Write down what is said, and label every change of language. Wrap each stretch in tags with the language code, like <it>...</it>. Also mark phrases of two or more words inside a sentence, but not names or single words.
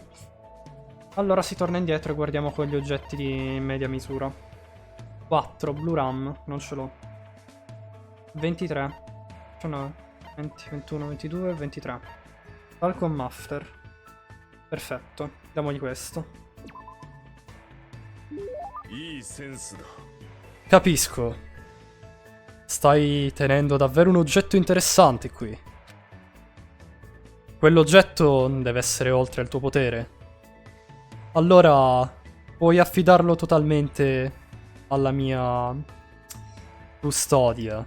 <it>Allora si torna indietro e guardiamo con gli oggetti di media misura. 4 Blue Ram. Non ce l'ho. 23 19 20, 21, 22, 23 Falcon Mafter. Perfetto. Diamogli questo.</it> <ja>いいセンスだ</ja> <it>Capisco. Stai tenendo davvero un oggetto interessante qui. Quell'oggetto deve essere oltre il tuo potere. Allora, puoi affidarlo totalmente alla mia custodia.</it>